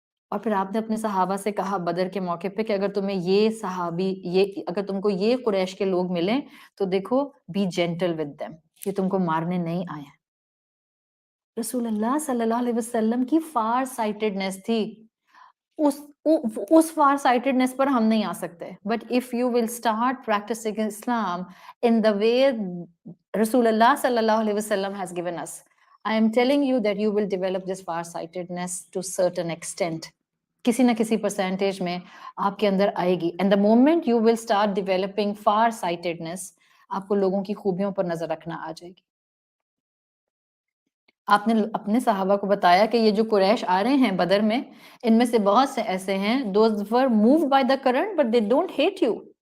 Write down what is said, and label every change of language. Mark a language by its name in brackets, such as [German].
[Urdu] اور پھر آپ نے اپنے صحابہ سے کہا بدر کے موقع پہ کہ اگر تمہیں یہ صحابی اگر تم کو یہ قریش کے لوگ ملیں تو دیکھو [English] be gentle with them، [Urdu] یہ تم کو مارنے نہیں آئے. رسول اللہ صلی اللہ علیہ وسلم کی فار سائٹڈنس تھی. اس فار سائٹڈنس پر ہم نہیں آ سکتے. [English] But if you will start practising Islam in the way رسول اللہ صلی اللہ علیہ وسلم has given us, I am telling you that you will develop this far sightedness to certain extent. [Urdu] کسی نہ کسی پرسنٹیج میں آپ کے اندر آئے گی. [English] And the moment you will start developing far sightedness [Urdu] آپ کو لوگوں کی خوبیوں پر نظر رکھنا آ جائے گی. آپ نے اپنے صحابہ کو بتایا کہ یہ جو قریش آ رہے ہیں بدر میں ان میں سے بہت سے ایسے ہیں [English] those were moved by the current but they don't hate you.